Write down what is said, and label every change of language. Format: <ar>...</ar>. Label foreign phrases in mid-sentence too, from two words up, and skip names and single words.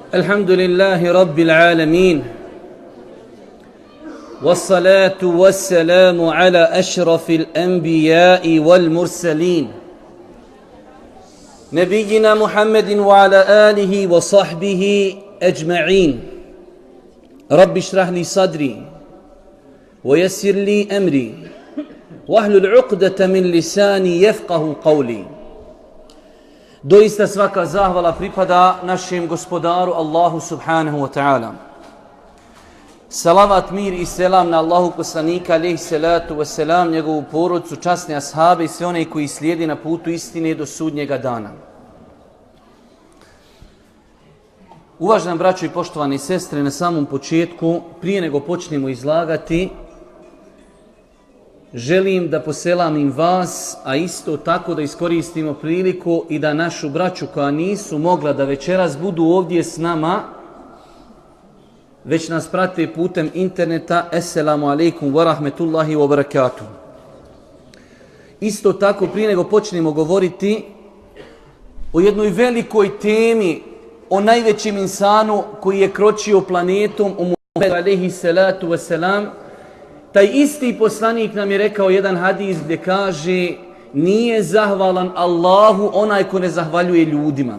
<ar>الحمد لله رب العالمين والصلاة والسلام على أشرف الأنبياء والمرسلين نبينا محمد وعلى آله وصحبه أجمعين رب اشرح لي صدري ويسر لي أمري واحلل عقدة من لساني يفقهوا قولي.</ar> <bs>Doista svaka zahvala pripada našem gospodaru Allahu</bs> <ar>سبحانه وتعالى.</ar> <bs>Salavat, mir i selam na Allahu poslanika</bs> <ar>عليه الصلاة والسلام,</ar> <bs>njegovu porodicu, časne ashabe i sve one koji slijedi na putu istine do sudnjega dana. Uvaženi braćo i poštovani sestre, na samom početku, prije nego počnemo izlagati, želim da poselamim vas, a isto tako da iskoristimo priliku i da našu braću koja nisu mogla da večeras budu ovdje s nama, već nas prate putem interneta.</bs> <ar>السلام عليكم ورحمة الله وبركاته.</ar> <bs>Isto tako, prije nego počnemo govoriti o jednoj velikoj temi, o najvećem insanu koji je kročio planetom, o Muhammedu</bs> <ar>عليه الصلاة والسلام,</ar> <bs>taj isti poslanik nam je rekao jedan hadis gdje kaže: nije zahvalan Allahu onaj ko ne zahvaljuje ljudima.</bs>